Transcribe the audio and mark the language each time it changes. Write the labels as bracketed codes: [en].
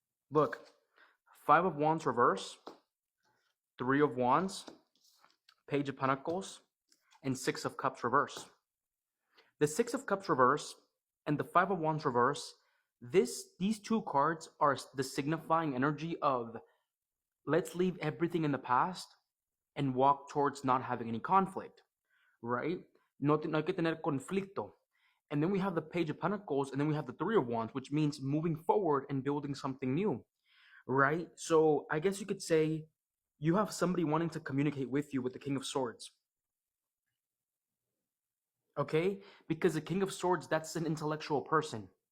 [en] Look, Five of Wands reverse, Three of Wands, Page of Pentacles, and Six of Cups reverse. The Six of Cups reverse and the Five of Wands reverse, these two cards are the signifying energy of let's leave everything in the past and walk towards not having any conflict, right? [es] No hay que tener conflicto. [en] And then we have the Page of Pentacles, and then we have the Three of Wands, which means moving forward and building something new, right? So I guess you could say you have somebody wanting to communicate with you with the King of Swords. Okay? Because the King of Swords, that's an intellectual person.